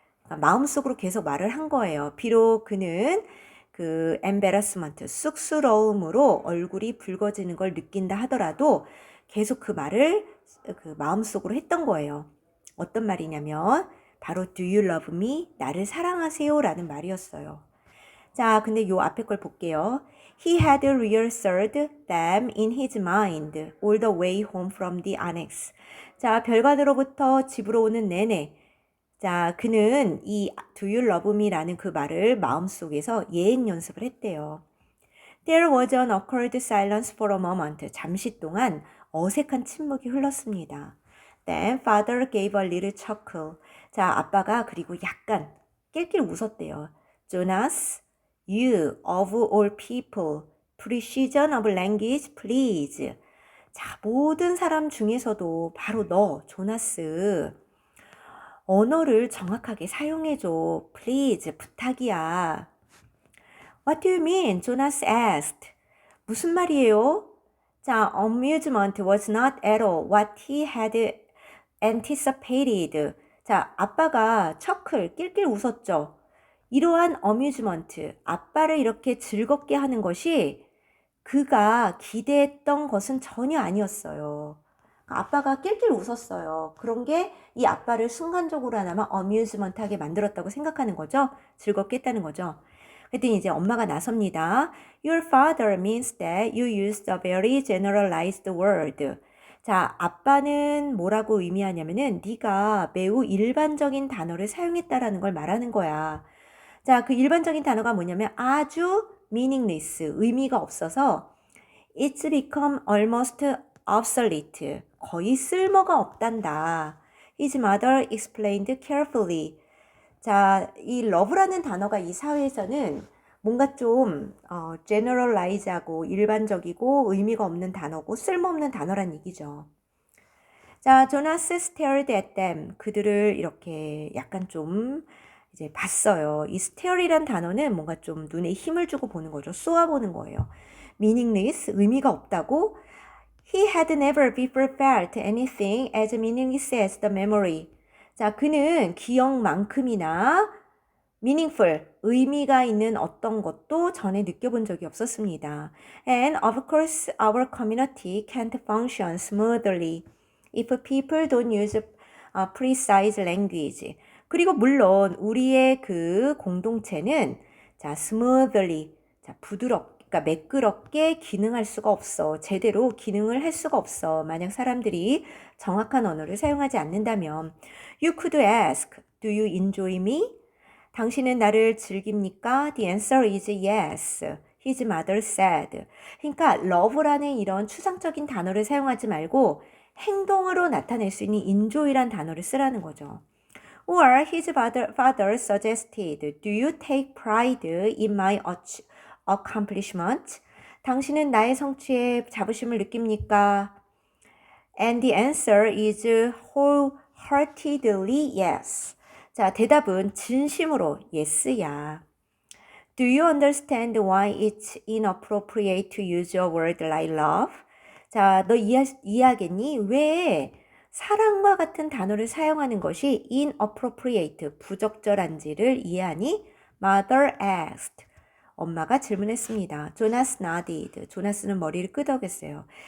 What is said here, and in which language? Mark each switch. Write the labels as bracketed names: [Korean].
[Korean] 마음속으로 계속 말을 한 거예요. 비록 그는 그 embarrassment, 쑥스러움으로 얼굴이 붉어지는 걸 느낀다 하더라도 계속 그 말을 그 마음속으로 했던 거예요. 어떤 말이냐면 바로 [English] Do you love me? [Korean] 나를 사랑하세요? 라는 말이었어요. 자, 근데 요 앞에 걸 볼게요. [English] He had rehearsed them in his mind all the way home from the annex. [Korean] 자, 별관으로부터 집으로 오는 내내 자, 그는 이 [English] Do you love me? [Korean] 라는 그 말을 마음속에서 예행 연습을 했대요. [English] There was an awkward silence for a moment. [Korean] 잠시 동안 어색한 침묵이 흘렀습니다. [English] Then father gave a little chuckle. [Korean] 자, 아빠가 그리고 약간 낄낄 웃었대요. [English] Jonas, you of all people, precision of language, please. [Korean] 자, 모든 사람 중에서도 바로 너, 조나스. 언어를 정확하게 사용해줘. Please, 부탁이야. [English] What do you mean? Jonas asked. [Korean] 무슨 말이에요? [English] 자, amusement was not at all what he had anticipated. [Korean] 자, 아빠가 척을 낄낄 웃었죠. 이러한 amusement, 아빠를 이렇게 즐겁게 하는 것이 그가 기대했던 것은 전혀 아니었어요. 아빠가 낄낄 웃었어요. 그런 게 이 아빠를 순간적으로나마 amusement하게 만들었다고 생각하는 거죠. 즐겁게 했다는 거죠. 그랬더니 이제 엄마가 나섭니다. [English] Your father means that you used a very generalized word. [Korean] 자, 아빠는 뭐라고 의미하냐면은 네가 매우 일반적인 단어를 사용했다라는 걸 말하는 거야. 자, 그 일반적인 단어가 뭐냐면 아주 meaningless, 의미가 없어서 [English] it's become almost obsolete, [Korean] 거의 쓸모가 없단다. [English] His mother explained carefully. [Korean] 자, 이 love라는 단어가 이 사회에서는 뭔가 좀 generalize하고 일반적이고 의미가 없는 단어고 쓸모없는 단어란 얘기죠. [English] 자, 조나스 stared at them. [Korean] 그들을 이렇게 약간 좀 이제 봤어요. 이 stare이란 단어는 뭔가 좀 눈에 힘을 주고 보는 거죠. 쏘아보는 거예요. meaningless, 의미가 없다고. [English] He had never before felt anything as meaningless as the memory. [Korean] 자, 그는 기억만큼이나 meaningful, 의미가 있는 어떤 것도 전에 느껴본 적이 없었습니다. [English] And of course, our community can't function smoothly if people don't use precise language. [Korean] 그리고 물론 우리의 그 공동체는 자, smoothly, 자, 부드럽게, 그러니까 매끄럽게 기능할 수가 없어. 제대로 기능을 할 수가 없어. 만약 사람들이 정확한 언어를 사용하지 않는다면. [English] You could ask, do you enjoy me? [Korean] 당신은 나를 즐깁니까? [English] The answer is yes. His mother said. [Korean] 그러니까 love라는 이런 추상적인 단어를 사용하지 말고 행동으로 나타낼 수 있는 enjoy란 단어를 쓰라는 거죠. [English] Or his father suggested, do you take pride in my accomplishment? [Korean] 당신은 나의 성취에 자부심을 느낍니까? [English] And the answer is wholeheartedly yes. [Korean] 자, 대답은 진심으로 yes야. [English] Do you understand why it's inappropriate to use a word like love? [Korean] 자, 너 이해하겠니? 왜 사랑과 같은 단어를 사용하는 것이 inappropriate, 부적절한지를 이해하니? [English] Mother asked. [Korean] 엄마가 질문했습니다. [English] Jonas nodded. [Korean] 조나스는 머리를 끄덕였어요.